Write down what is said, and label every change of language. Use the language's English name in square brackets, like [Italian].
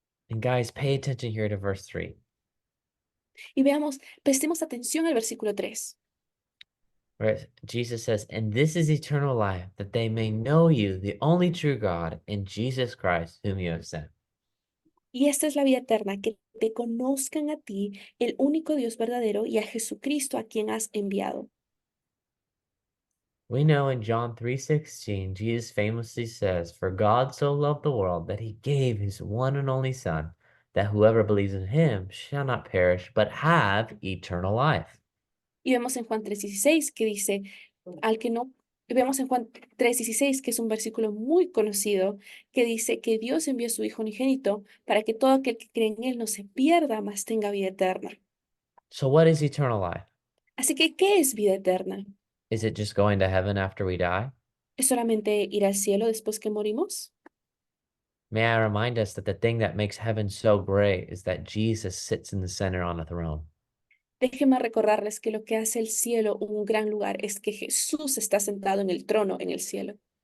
[English] And guys, pay attention here to verse 3. [Spanish] Y veamos, prestemos atención al versículo 3. [English] Where Jesus says, and this is eternal life, that they may know you, the only true God, and Jesus Christ, whom you have sent. [Spanish] Y esta es la vida eterna, que te conozcan a ti, el único Dios verdadero, y a Jesucristo a quien has enviado. [English] We know in John 3:16, Jesus famously says, For God so loved the world that he gave his one and only Son, that whoever believes in him shall not perish, but have eternal life. [Spanish] Y vemos en Juan 3:16 que dice, al que no, vemos en Juan 3:16 que es un versículo muy conocido, que dice que Dios envió a su Hijo unigénito para que todo aquel que cree en él no se pierda, mas tenga vida eterna. [English] So what is eternal life? [Spanish] Así que, ¿qué es vida eterna? [English] Is it just going to heaven after we die? [Spanish] ¿Es solamente ir al cielo después que morimos? [English] May I remind us that the thing that makes heaven so great is that Jesus sits in the center on a throne. [Spanish] Déjenme recordarles que lo que hace el cielo un gran lugar es que Jesús está sentado en el trono en el cielo.